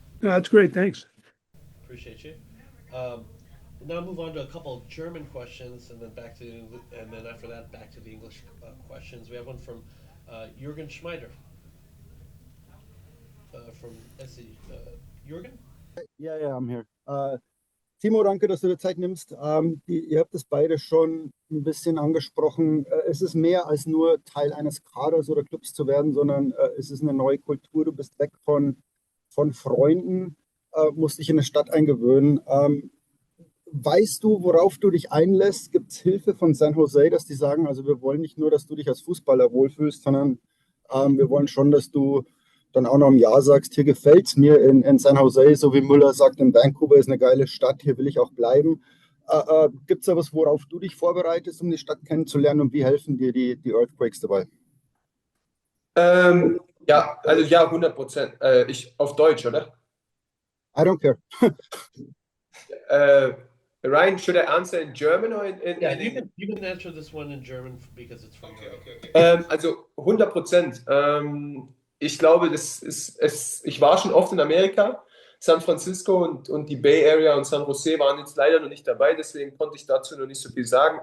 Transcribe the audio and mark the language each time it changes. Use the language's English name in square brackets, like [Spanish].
[English] No, that's great. Thanks. Appreciate you. now move on to a couple of German questions, and then and then after that back to the English questions. We have one from Jürgen Schmeider from SE. Jürgen? Ja, I'm here. [German] Timo, danke, dass du dir Zeit nimmst. Ihr habt es beide schon ein bisschen angesprochen. Es ist mehr als nur Teil eines Kaders oder Clubs zu werden, sondern es ist eine neue Kultur. Du bist weg von Freunden, musst dich in eine Stadt eingewöhnen. Weißt du, worauf du dich einlässt? Gibt es Hilfe von San Jose, dass die sagen, also wir wollen nicht nur, dass du dich als Fußballer wohlfühlst, sondern wir wollen schon, dass du dann auch noch im Jahr sagst, hier gefällt es mir in San Jose, so wie Müller sagt, in Vancouver ist eine geile Stadt, hier will ich auch bleiben. Gibt es da was, worauf du dich vorbereitest, um die Stadt kennenzulernen und wie helfen dir die Earthquakes dabei? Ja, also ja, 100%. Ich auf Deutsch, oder? [English] I don't care. Ryan, should I answer in German or in Yeah, English? you can answer this one in German because it's from Europe. [German] Also 100%. Ich glaube, ich war schon oft in Amerika. San Francisco und die Bay Area und San Jose waren jetzt leider noch nicht dabei, deswegen konnte ich dazu noch nicht so viel sagen.